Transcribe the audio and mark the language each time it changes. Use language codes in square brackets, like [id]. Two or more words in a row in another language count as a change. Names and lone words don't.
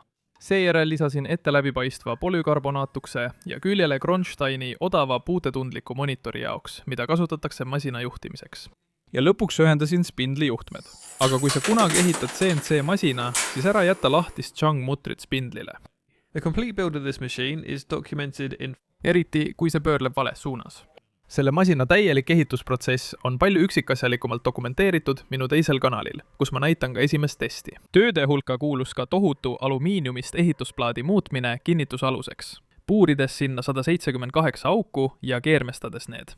[et] Seejärel lisasin ette läbipaistva polükarbonatukse ja küljele Kronsteini odava puutetundliku monitori jaoks, mida kasutatakse masina juhtimiseks. Ja lõpuks ühendasin spindli juhtmed. Aga kui sa kunagi ehitad CNC masina, siis ära jätta lahtist Chang mutrit spindlile. [en] The complete build of this machine is documented in [et] eriti kui see pöörleb vales suunas. Selle masina täielik ehitusprotsess on palju üksikasjalikumalt dokumenteeritud minu teisel kanalil, kus ma näitan ka esimest testi. Tööde hulka kuulus ka tohutu alumiiniumist ehitusplaadi muutmine kinnitusaluseks, puurides sinna 178 auku ja keermestades need.